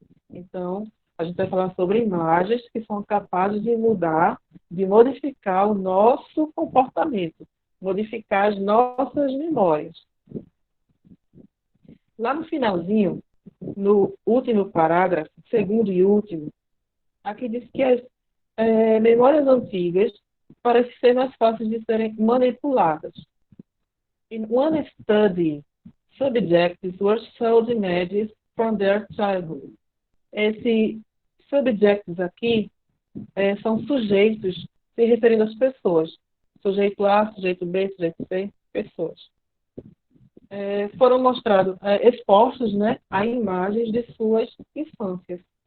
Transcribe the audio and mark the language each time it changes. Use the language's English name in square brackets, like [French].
[Portuguese] Então, a gente vai falar sobre imagens que são capazes de mudar, de modificar o nosso comportamento, modificar as nossas memórias. Lá no finalzinho, no último parágrafo, segundo e último, aqui diz que as memórias antigas parecem ser mais fáceis de serem manipuladas. [English] In one study, subjects were sold images from their childhood. [Portuguese] Esses subjects aqui são sujeitos se referindo às pessoas. Sujeito A, sujeito B, sujeito C, pessoas. Foram mostrados, expostos, né, a imagens de suas infâncias.